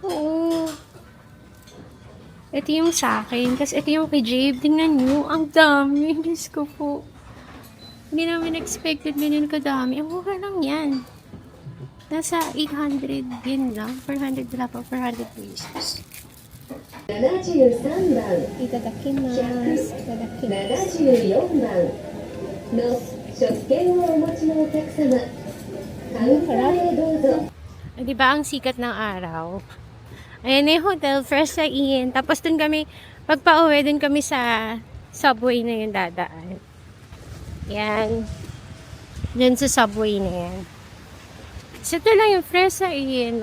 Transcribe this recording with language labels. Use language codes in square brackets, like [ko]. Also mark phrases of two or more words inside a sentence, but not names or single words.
[tl] Oo. Ito yung sa akin. Kasi ito yung kay Jabe. Tingnan nyo. Ang dami. Diyos ko po. Hindi namin expected ganyan kadami. Ang mura lang yan. Nasa 800 yen lang. 400 wala pa. 400 pesos. [ja] 73 番、いただきます。いただきます. 74番の食券をお持ちのお客様、カウンターへどうぞ。 [tl] Di ba ang sikat ng araw? Ayan na yung hotel, fresh sa Ian. Tapos dun kami, pagpa-uwi, dun kami sa subway na yung dadaan. Yan. Dun sa subway na yan. So, ito lang yung fresh sa Ian.